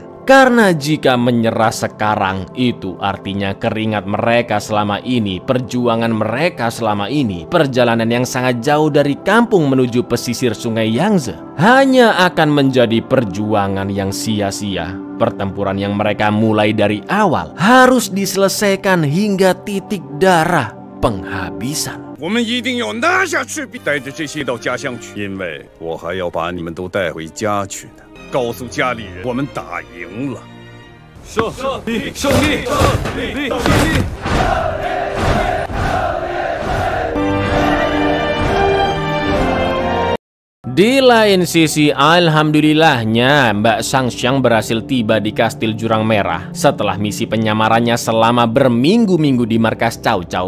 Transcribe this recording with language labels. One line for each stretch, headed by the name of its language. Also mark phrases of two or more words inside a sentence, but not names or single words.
Indonesian: Karena jika menyerah sekarang, itu artinya keringat mereka selama ini, perjuangan mereka selama ini, perjalanan yang sangat jauh dari kampung menuju pesisir sungai Yangtze, hanya akan menjadi perjuangan yang sia-sia. Pertempuran yang mereka mulai dari awal harus diselesaikan hingga titik darah penghabisan.
Chinese: 我们一定要拿下赤壁，带着这些到家乡去，因为我还要把你们都带回家去呢。告诉家里人，我们打赢了。胜利！胜利！胜利！胜利！
Indonesian: Di lain sisi, alhamdulillahnya Mbak Shangxiang berhasil tiba di Kastil Jurang Merah setelah misi penyamarannya selama berminggu-minggu di markas Cao Cao.